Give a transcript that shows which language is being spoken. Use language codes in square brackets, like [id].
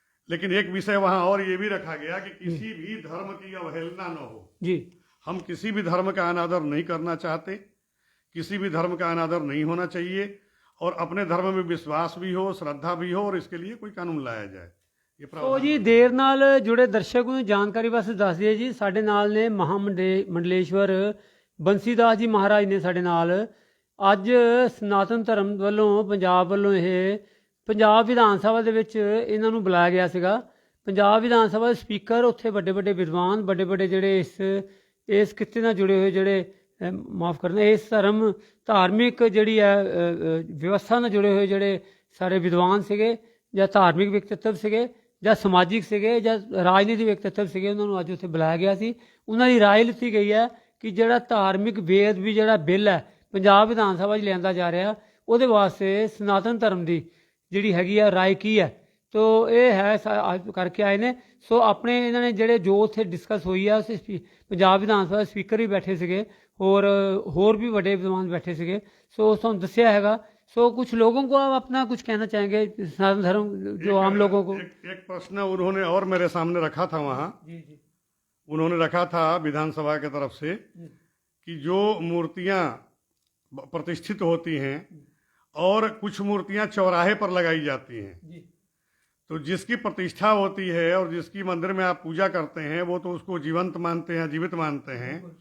[hi] लेकिन एक विषय वहाँ और ये भी रखा गया कि किसी भी धर्म की अवहेलना न हो जी। हम किसी भी धर्म का अनादर नहीं करना चाहते, किसी भी धर्म का अनादर नहीं होना चाहिए, और अपने धर्म में विश्वास भी हो, श्रद्धा भी हो, और इसके लिए कोई कानून लाया जाए। [pa] तो जी, देर नाल जुड़े दर्शक ਨੂੰ ਜਾਣਕਾਰੀ ਵਾਸਤੇ ਦੱਸ ਦਈਏ ਜੀ, ਸਾਡੇ ਨਾਲ ਨੇ ਮਹਾਮੰਡਲੇਸ਼ਵਰ ਬੰਸੀਦਾਸ ਜੀ ਮਹਾਰਾਜ ਨੇ ਸਾਡੇ ਨਾਲ। ਅੱਜ ਸਨਾਤਨ ਧਰਮ ਵੱਲੋਂ, ਪੰਜਾਬ ਵੱਲੋਂ, ਇਹ ਪੰਜਾਬ ਵਿਧਾਨ ਸਭਾ ਦੇ ਵਿੱਚ ਇਹਨਾਂ ਨੂੰ ਬੁਲਾਇਆ ਗਿਆ ਸੀਗਾ। ਪੰਜਾਬ ਵਿਧਾਨ ਸਭਾ ਦੇ ਸਪੀਕਰ, ਉੱਥੇ ਵੱਡੇ ਵੱਡੇ ਵਿਦਵਾਨ, ਵੱਡੇ ਵੱਡੇ ਜਿਹੜੇ ਇਸ ਕਿੱਤੇ ਨਾਲ ਜੁੜੇ ਹੋਏ, ਜਿਹੜੇ ਮਾਫ ਕਰਨਾ, ਇਸ ਧਾਰਮਿਕ ਜਿਹੜੀ ਹੈ ਵਿਵਸਥਾ ਨਾਲ ਜੁੜੇ ਹੋਏ ਜਿਹੜੇ ਸਾਰੇ ਵਿਦਵਾਨ ਸੀਗੇ, ਜਾਂ ਧਾਰਮਿਕ ਵਿਅਕਤੀਤਵ ਸੀਗੇ, ਜਾਂ ਸਮਾਜਿਕ ਸੀਗੇ, ਜਾਂ ਰਾਜਨੀਤਿਕ ਵਿਅਕਤੀਤਵ ਸੀਗੇ, ਉਹਨਾਂ ਨੂੰ ਅੱਜ ਉੱਥੇ ਬੁਲਾਇਆ ਗਿਆ ਸੀ। ਉਹਨਾਂ ਦੀ ਰਾਏ ਲਿੱਤੀ ਗਈ ਹੈ ਕਿ ਜਿਹੜਾ ਧਾਰਮਿਕ ਵੇਦ ਵੀ ਜਿਹੜਾ ਬਿੱਲ ਹੈ ਪੰਜਾਬ ਵਿਧਾਨ ਸਭਾ 'ਚ ਲਿਆਂਦਾ ਜਾ ਰਿਹਾ, ਉਹਦੇ ਵਾਸਤੇ ਸਨਾਤਨ ਧਰਮ ਦੀ ਜਿਹੜੀ ਹੈਗੀ ਆ ਰਾਏ ਕੀ ਹੈ। ਤੋ ਇਹ ਹੈ ਅੱਜ ਕਰਕੇ ਆਏ ਨੇ। ਸੋ ਆਪਣੇ ਇਹਨਾਂ ਨੇ ਜਿਹੜੇ ਜੋ ਉੱਥੇ ਡਿਸਕਸ ਹੋਈ ਆ, ਪੰਜਾਬ ਵਿਧਾਨ ਸਭਾ ਦੇ ਸਪੀਕਰ ਵੀ ਬੈਠੇ ਸੀਗੇ, ਹੋਰ [hi] भी बड़े विद्वान बैठे थे। सो उसने दसिया है। सो कुछ लोगों को आप अपना कुछ कहना चाहेंगे सनातन धर्म जो आम लोगों को? एक प्रश्न उन्होंने और मेरे सामने रखा था वहाँ। जी जी। उन्होंने रखा था विधानसभा की तरफ से कि जो मूर्तियाँ प्रतिष्ठित होती हैं और कुछ मूर्तियाँ चौराहे पर लगाई जाती हैं, तो जिसकी प्रतिष्ठा होती है और जिसकी मंदिर में आप पूजा करते हैं वो तो उसको जीवंत मानते हैं, जीवित मानते हैं।